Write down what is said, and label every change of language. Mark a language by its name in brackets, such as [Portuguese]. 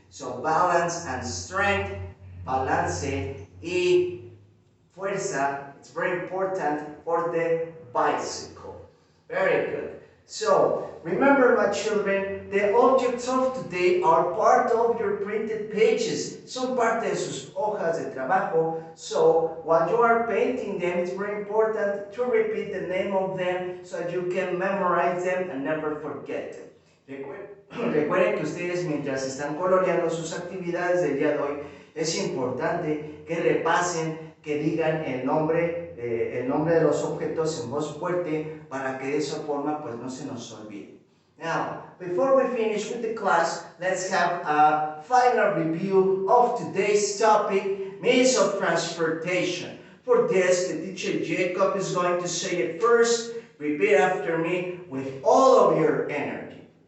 [English] So balance and strength, [Spanish] balance y fuerza, [English] it's very important for the bicycle. Very good. So, remember my children, the objects of today are part of your printed pages. [Spanish] Son parte de sus hojas de trabajo. [English] So, while you are painting them, it's very important to repeat the name of them so that you can memorize them and never forget them. [Spanish] Recuerden que ustedes mientras están coloreando sus actividades del día de hoy, es importante que repasen, que digan el nombre de los objetos en voz fuerte para que de esa forma pues no se nos olvide. [English] Now, before we finish with the class, let's have a final review of today's topic, means of transportation. For this, the teacher Jacob is going to say it first. Repeat after me with all of your energy.